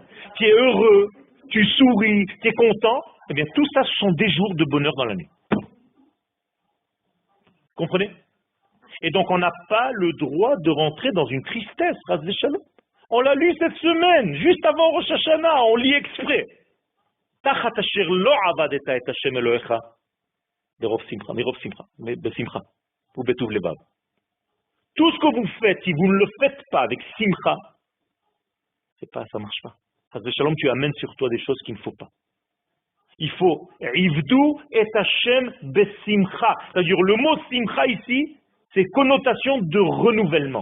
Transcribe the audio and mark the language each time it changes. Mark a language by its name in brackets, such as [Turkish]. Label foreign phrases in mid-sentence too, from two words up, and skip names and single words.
[French] Tu es heureux, tu souris, tu es content, eh bien tout ça, ce sont des jours de bonheur dans l'année. Comprenez? Et donc on n'a pas le droit de rentrer dans une tristesse, [Hebrew] חס ושלום. [French] On l'a lu cette semaine, juste avant Rosh Hashanah, on lit exprès. [Hebrew] תחת אשר לא עבדת את השם אלהיך, ברוב שמחה, בשמחה, ובטוב לבב. [French] Tout ce que vous faites, si vous ne le faites pas avec simcha, ça marche pas. [Hebrew] חס ושלום, [French] tu amènes sur toi des choses qu'il ne faut pas. Il faut [Hebrew] עבדו את השם בשמחה. [French] C'est-à-dire le mot simcha ici, c'est connotation de renouvellement.